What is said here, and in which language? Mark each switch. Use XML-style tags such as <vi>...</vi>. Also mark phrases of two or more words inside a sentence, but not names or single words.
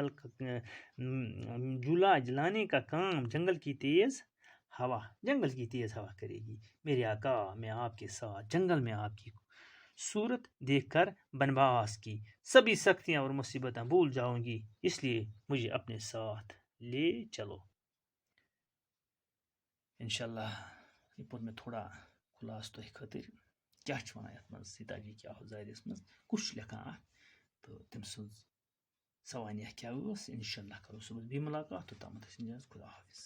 <ur>جھولا جھلانے کا کام جنگل کی تیز ہوا کرے گی. میرے آقا، میں آپ کے ساتھ جنگل میں آپ کی صورت دیکھ کر بنواس کی سبھی سختیاں اور مصیبتیں بھول جاؤں گی. اس لیے مجھے اپنے ساتھ لے چلو.</ur> <ks>انشاءاللہ یہ پوٚر مےٚ تھوڑا خلاصہٕ تۄہہِ خٲطرٕ کیٛاہ چھُ وَنان یَتھ منٛز سیتاجی کیٛاہ اوس زٲہدَس منٛز کُس چھُ لیکھان اَتھ تہٕ تٔمۍ سٕنٛز سوانح کیٛاہ ٲس. انشاءاللہ کرو صُبحس بیٚیہِ مُلاقات. توٚتامَتھ ٲسِو خدا حافظ.</ks>